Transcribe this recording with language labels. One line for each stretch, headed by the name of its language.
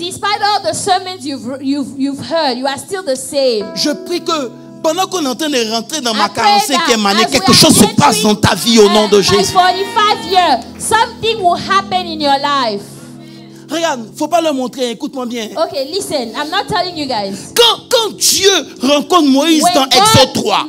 English: Despite all the sermons you've heard, you are still the same.
French: Je prie que pendant qu'on est en train de rentrer dans ma 45e année, quelque chose se passe dans ta vie au nom de Jésus.
English: 45 years, something will happen in your life.
French: Regarde, faut pas le montrer, écoute-moi bien.
English: Okay, listen, I'm not telling you guys.
French: Quand Dieu rencontre Moïse dans Exode 3,